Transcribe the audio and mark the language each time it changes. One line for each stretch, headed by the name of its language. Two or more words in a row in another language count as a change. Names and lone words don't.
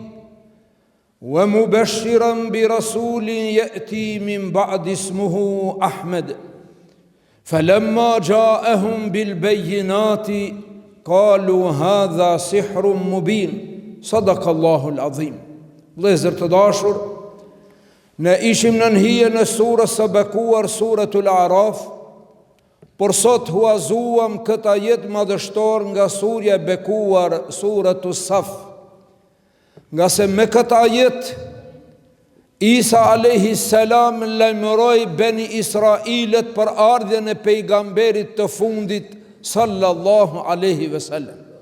Arabic: ومبشرا برسول يأتي من بعد اسمه أحمد فلما جاءهم بالبينات قالوا هذا سحر مبين صدق الله العظيم.
Albanian: Vëllezër të dashur, ne ishim në hijen e surës së bekuar,
Arabic: سورة الأعراف,
Albanian: por sot huazuam këtë ajet madhështor nga surja e bekuar,
Arabic: سورة الصف,
Albanian: nga se me këtë ajet Isa
Arabic: عليه السلام
Albanian: lajmëroi Beni Israilet për ardhjen e pejgamberit të fundit
Arabic: صلى الله عليه وسلم.